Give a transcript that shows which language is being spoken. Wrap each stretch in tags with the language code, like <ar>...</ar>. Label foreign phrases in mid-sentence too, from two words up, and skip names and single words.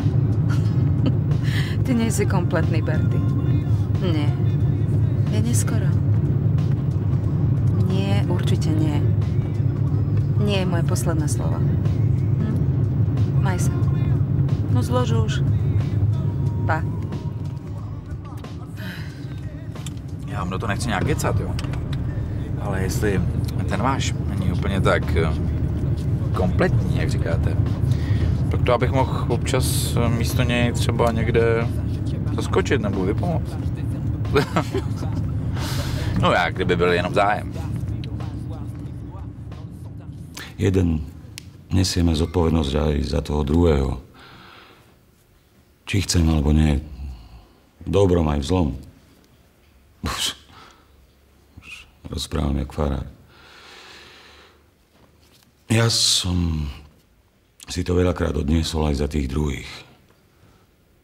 <sk>Ty nie si kompletný, Berty. Nie. Je neskoro. Nie, určite nie. Nie je moje posledné slovo. Maj sa. No zlož už. Pa.</sk> <cs>Já vám do toho nechci nějak kecat, jo. Ale jestli ten váš není úplně tak kompletní, jak říkáte, tak to abych mohl občas místo něj třeba někde zaskočit nebo vypomoct. No jak, kdyby byl jenom zájem.</cs> <sk>Jeden nesieme zodpovednosť aj za toho druhého. Či chcem, alebo nie. V dobrom aj v zlom. Už rozprávam jak farár. Ja som si to veľakrát odniesol aj za tých druhých.</sk>